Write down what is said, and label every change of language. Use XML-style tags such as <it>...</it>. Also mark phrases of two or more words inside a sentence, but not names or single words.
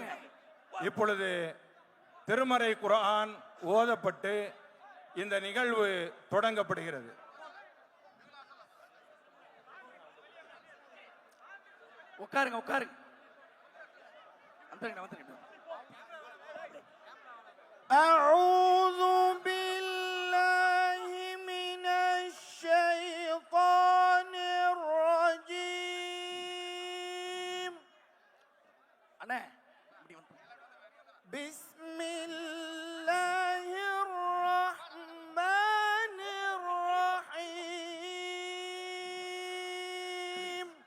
<ta>இப்பொழுது திருமறை குர்ஆன் ஓதப்பட்டு இந்த நிகழ்வு தொடங்கப்படுகிறது. உட்காருங்க உட்காருங்க. வந்துருங்க வந்துருங்க.</ta> <ar>أعوذ بالله من الشيطان الرجيم.</ar> <ta>அண்ணே</ta> <ar>بسم الله الرحمن الرحيم.</ar>